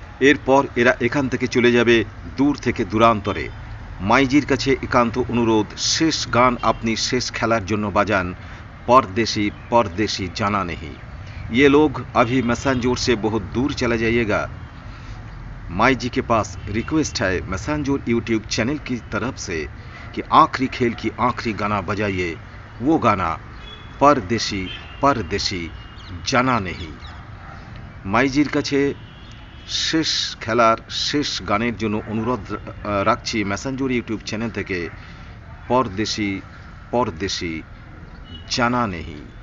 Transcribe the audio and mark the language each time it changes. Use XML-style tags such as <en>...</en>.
<bn>এরপর এরা এখান থেকে চলে যাবে দূর থেকে দূরান্তরে। মাইজির কাছে একান্ত অনুরোধ, শেষ গান আপনি শেষ খেলার জন্য বাজান,</bn> <hi>परदेसी परदेसी जाना नहीं। ये लोग अभी मैसेंजर से बहुत दूर चला जाइएगा। माई जी के पास रिक्वेस्ट है मैसेंजर यूट्यूब चैनल की तरफ से कि आखिरी खेल की आखिरी गाना बजाइए, वो गाना परदेसी परदेसी जाना नहीं।</hi> <bn>মাইজির কাছে শেষ খেলার শেষ গানের জন্য অনুরোধ রাখছি মেসেঞ্জর ইউটিউব চ্যানেল থেকে,</bn> <hi>পরদেশি পরদেশি জানা নেহি।</hi>